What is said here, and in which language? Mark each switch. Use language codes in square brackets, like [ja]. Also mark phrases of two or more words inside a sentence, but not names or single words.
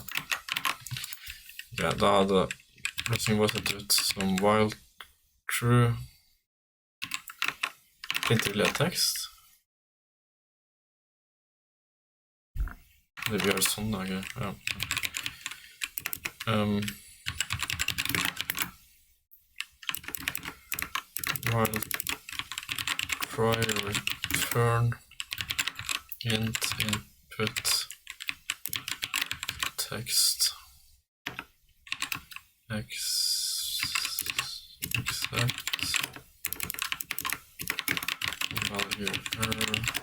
[no] Ok, da hadde løsningen bare sett ut som [en] while true [no] printer ledetekst. Det vi gjør sånn da, ok. Ja. [en] While try return int input text accept value error.